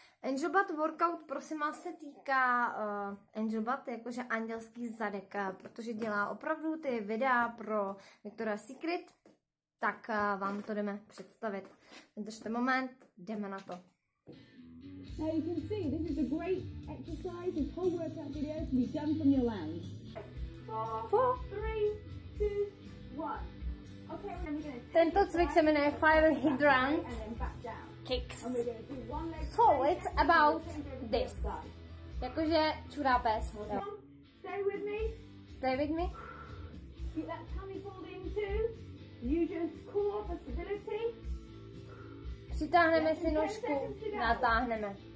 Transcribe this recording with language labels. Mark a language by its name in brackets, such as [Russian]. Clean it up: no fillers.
[Czech] Angel Butt Workout, prosím vás, se týká Angel Butt, jakože andělský zadek, protože dělá opravdu ty videa pro Victoria's Secret, tak vám to jdeme představit. Vydržte moment, jdeme na to. [English] Now you can see this is a great exercise. This whole workout video can be done from your lounge. 4, 3, 2, 1. Okay, we're going to [Czech] Tento cvik se jmenuje Fire Hydrant Kicks. [English] So it's about this. [Czech] Jakože čurápes. [English] Stay with me. Stay with me. Keep that tummy pulled in too. Use your core for stability. [Czech] Přitáhneme si nožku, natáhneme.